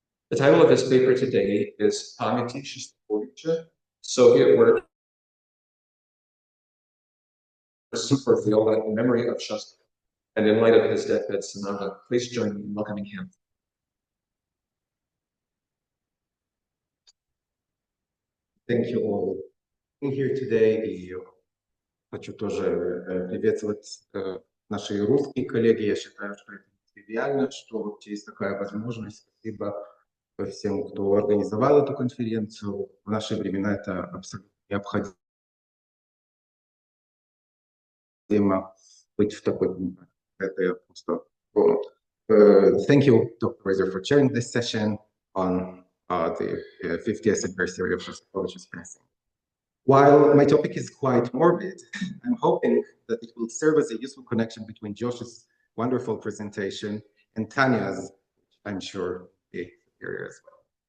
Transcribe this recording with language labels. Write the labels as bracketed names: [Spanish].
[English] The title of his paper today is Pamyati Shostakovicha, Soviet Work for Viola in Memory of Shostakovich. And in light of his Deathbed Sonata, please join me in welcoming him. Thank you all for being here today. [Russian] И хочу тоже приветствовать наши русские коллеги. Я считаю, что это тривиально, что вообще есть такая возможность. Спасибо всем, кто организовал эту конференцию. В наши времена это абсолютно необходимо быть в такой конференции. Это я просто... [English] Thank you, Dr. Reesor, for chairing this session on the 50th anniversary of Shostakovich's passing. While my topic is quite morbid, I'm hoping that it will serve as a useful connection between Josh's wonderful presentation and Tanya's, which I'm sure will be superior as well.